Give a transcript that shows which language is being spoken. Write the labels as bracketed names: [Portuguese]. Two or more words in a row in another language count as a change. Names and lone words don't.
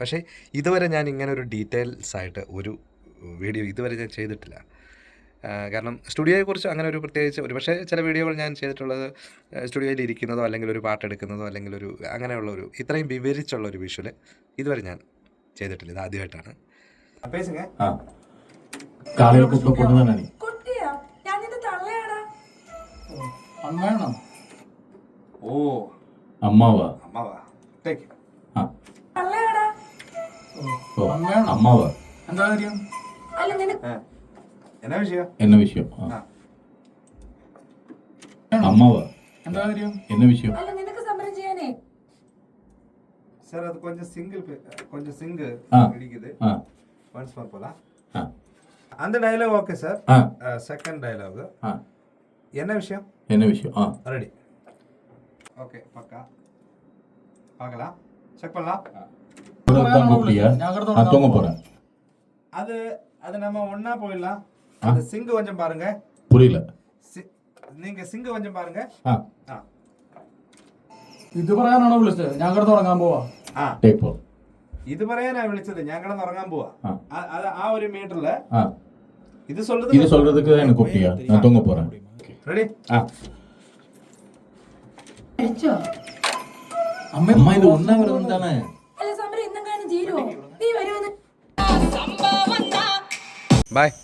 [Malayalam] പക്ഷേ ഇതുവരെ ഞാൻ ഇങ്ങനെ ഒരു ഡീറ്റെയിൽസ് ആയിട്ട് ഒരു വീഡിയോ ഇതുവരെ ഞാൻ ചെയ്തിട്ടില്ല. കാരണം സ്റ്റുഡിയോയെക്കുറിച്ച് അങ്ങനെ ഒരു പ്രത്യേകിച്ച് ഒരു പക്ഷേ ചില വീഡിയോകൾ ഞാൻ ചെയ്തിട്ടുള്ളത് സ്റ്റുഡിയോയിൽ ഇരിക്കുന്നതോ അല്ലെങ്കിൽ ഒരു പാട്ടെടുക്കുന്നതോ അല്ലെങ്കിൽ ഒരു അങ്ങനെയുള്ളൊരു ഇത്രയും വിവരിച്ചുള്ളൊരു വിഷ്വൽ ഇതുവരെ ഞാൻ ചെയ്തിട്ടില്ല. ഇത് ആദ്യമായിട്ടാണ്. [Tamil] பேசுங்க. காலையில கூப்பிட்ட பொண்ணு தானே நீ? [Malayalam] കുട്ടിയാ ഞാൻ ഇത് തള്ളയാടാ. [Tamil] அம்மாண்ணா. ஓ அம்மாவா? அம்மாவா? டேக். ஆ. [Malayalam] തള്ളയാടാ. [Tamil] ஓ, அம்மாவா? [Malayalam] എന്താ കാര്യം? അല്ല നിനക്ക് എന്നാ വിഷയം? [Tamil] என்ன விஷயம்? ആ. அம்மாவா? [Malayalam] എന്താ കാര്യം? [Tamil] என்ன விஷயம்? [Malayalam] അല്ല നിനക്ക് സമരം ചെയ്യാനേ [Tamil] சார் அது கொஞ்சம் சிங்கு ஆ. இடிக்குது. ஆ. [English] once more [Tamil] போலாம். ஆ. அந்த [English] dialogue okay [Tamil] சார். ஆ. [English] second dialogue ஆ. [Tamil] என்ன விஷயம்? என்ன விஷயம்? ஆ. [English] ready. okay [Tamil] பக்கா பார்க்கலாம். செக் பண்ணலாம். தான் கூப்பிட்டியா? நான் தூங்க போறேன். அது அது நம்ம ஒண்ணா போயிடலாம். அந்த சிங்கு கொஞ்சம் பாருங்க. புரியல. நீங்க சிங்கு கொஞ்சம் பாருங்க. ആ. ആ. [Malayalam] ഇത് പറയാനാണോ വിളിച്ചത്? ഞാൻ കിടന്ന് ഉറങ്ങാൻ പോവാ. ആ. [English] take four. [Malayalam] ഇത് പറയാനാ വിളിച്ചത്. ഞാൻ കിടന്ന് ഉറങ്ങാൻ പോവാ. ആ. അത് ആ ഒരു മീറ്ററില് ஆ. [Tamil] இது சொல்றது இது சொல்றதுக்கு தான் என்ன கூப்பிட்டியா? நான் தூங்க போறேன். ரெடி. ஆ. [Malayalam] കഴിച്ചോ? [Tamil] அம்மா இது உண்ணாவிரதம் தானே? [Malayalam] അല്ല സമരം ഇന്നെങ്ങാനും തീരുവോ? നീ വരുമെന്ന് ബൈ.